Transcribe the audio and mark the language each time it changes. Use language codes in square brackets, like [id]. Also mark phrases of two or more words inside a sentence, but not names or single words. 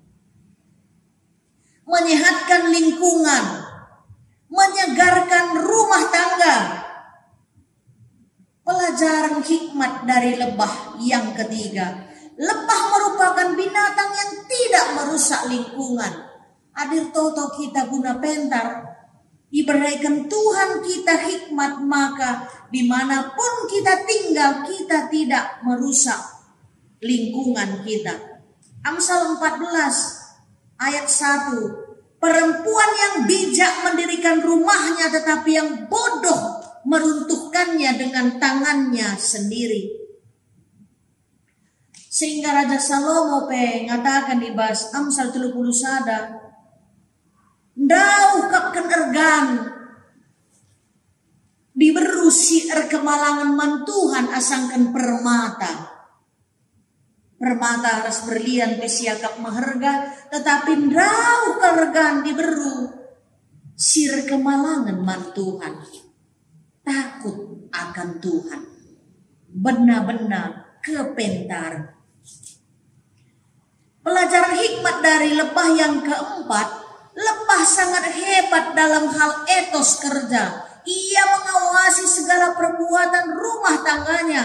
[id] Menyehatkan lingkungan, menyegarkan rumah tangga. Pelajaran hikmat dari lebah yang ketiga. Lebah merupakan binatang yang tidak merusak lingkungan. [btx] Adir toto kita guna pentar. [id] Diberikan Tuhan kita hikmat, maka dimanapun kita tinggal kita tidak merusak lingkungan kita. Amsal 14 ayat 1. Perempuan yang bijak mendirikan rumahnya, tetapi yang bodoh meruntuhkannya dengan tangannya sendiri. Sehingga Raja Salomo mengatakan di bas Amsal 31, [btx] Ndau kapken ergan diberu si kemalangan mantuhan asangkan permata. [id] Permata harus berlian pesiakap maharga, tetapi [btx] ndau kergan diberu si kemalangan mantuhan. [id] Takut akan Tuhan, benar-benar kepentar. Pelajaran hikmat dari lebah yang keempat. Lebah sangat hebat dalam hal etos kerja. Ia mengawasi segala perbuatan rumah tangganya.